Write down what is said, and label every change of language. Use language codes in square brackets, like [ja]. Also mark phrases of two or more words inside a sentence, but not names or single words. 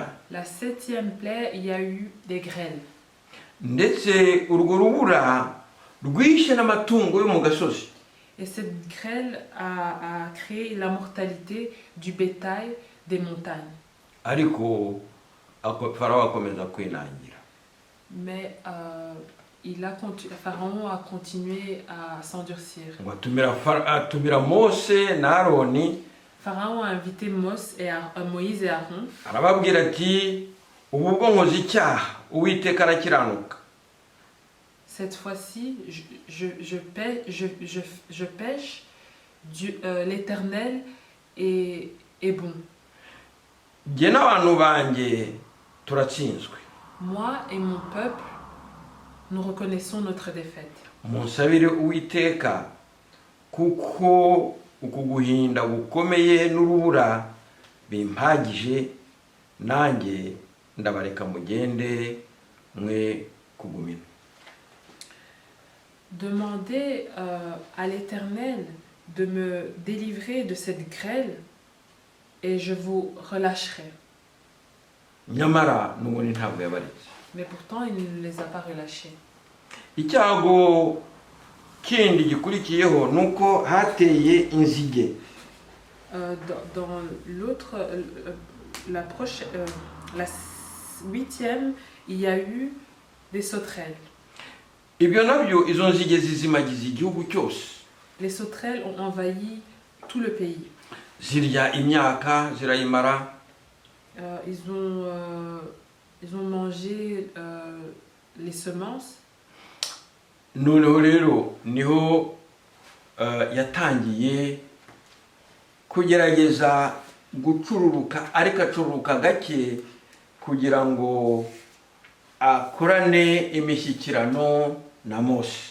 [fr] La septième plaie, il y a eu des grêles. [rw] Ndetse urwo rubura rwishe n'amatungo yo mu gasozi. [fr] Et cette grêle a créé la mortalité du bétail des montagnes. [rw] Ariko Farawo akomeza kwinangira. [fr] Mais Pharaon a continué à s'endurcir. [rw] Ngo atumira Mose na Aroni [fr] Pharaon a invité Moïse et Aaron. [rw] arababwira ati ubu bwo nkoze icyaha uwiteka arakiranuka. [fr] Cette fois-ci, je pêche, l'Éternel est bon. [rw] Jye n'abantu banjye turatsinzwe. [fr] Moi et mon peuple, nous reconnaissons notre défaite. [rw] Munsabire uwiteka kuko uku guhinda gukomeye n'urubura bimpagije, nanjye ndabareka mugende mwe kugumina. [fr] Demandez à l'Éternel de me délivrer de cette grêle et je vous relâcherai. [rw] Nyamara n'ubundi ntabwo yabaretse. [fr] Mais pourtant, il ne les a pas relâchés. [rw] Icyago kindi gikurikiyeho nuko hateye inzige. [fr] Dans l'autre, la 8e, il y a eu des sauterelles. [rw] Ibyo nabyo izo nzige zizimagiza igihugu cyose. [fr] Les sauterelles ont envahi tout le pays. [rw] Zirya imyaka zirayimara. [fr] Ils ont mangé les semences. [rw] Noneho rero niho yatangiye kugerageza gucururuka, ariko acururuka gake kugira ngo akorane imishyikirano na Mose.